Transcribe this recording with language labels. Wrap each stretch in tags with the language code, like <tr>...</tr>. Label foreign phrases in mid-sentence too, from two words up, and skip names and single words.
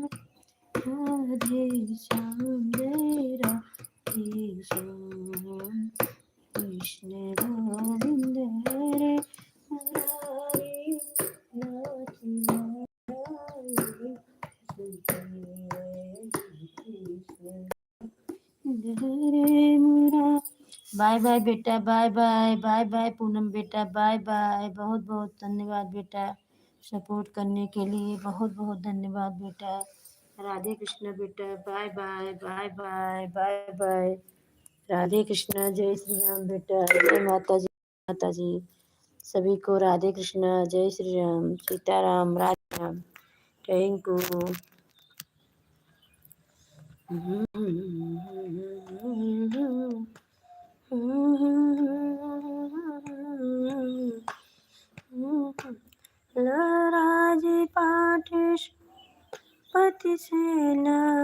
<hi>राधे श्याम जय राधे श्याम। कृष्ण गोविंद हरे मुरारी, नाथ नारायण हरे मुरा।</hi> <en>bye bye बेटा, bye bye, bye bye पूनम बेटा, bye bye.</en> <hi>बहुत बहुत धन्यवाद बेटा, सपोर्ट करने के लिए बहुत बहुत धन्यवाद बेटा। राधे कृष्ण बेटा,</hi> <en>bye bye, bye bye, bye bye.</en> <hi>राधे कृष्ण, जय श्री राम बेटा, जय माता जी, माता जी। सभी को राधे कृष्ण, जय श्री राम, सीताराम, राधे राम।</hi> <en>thank you.</en> <hi>राजपाट पति सेना</hi>